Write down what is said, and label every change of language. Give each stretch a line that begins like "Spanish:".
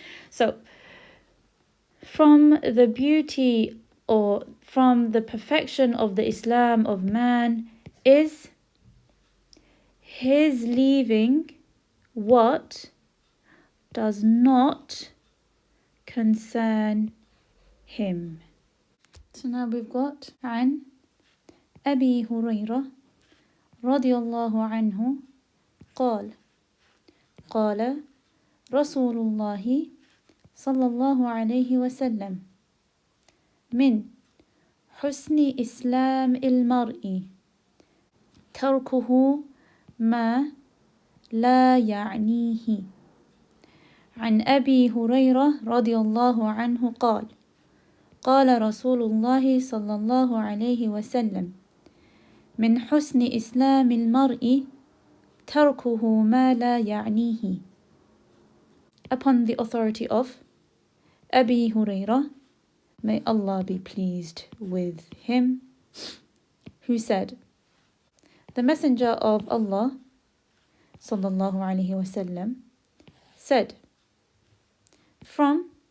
English: So, from the beauty or from the perfection of the Islam of man is his leaving what does not concern him. So now we've got
Arabic: عن أبي هريرة رضي الله عنه قال قال رسول الله صلى الله عليه وسلم من حسن إسلام المرء تركه ما لا يعنيه. عن أبي هريرة رضي الله عنه قال قال رسول الله صلى الله عليه وسلم من حسن إسلام المرء تركه ما لا يعنيه.
English: Upon the authority of Abi Hurairah, may Allah be pleased with him, who said, the Messenger of Allah sallallahu alaihi wasallam said, from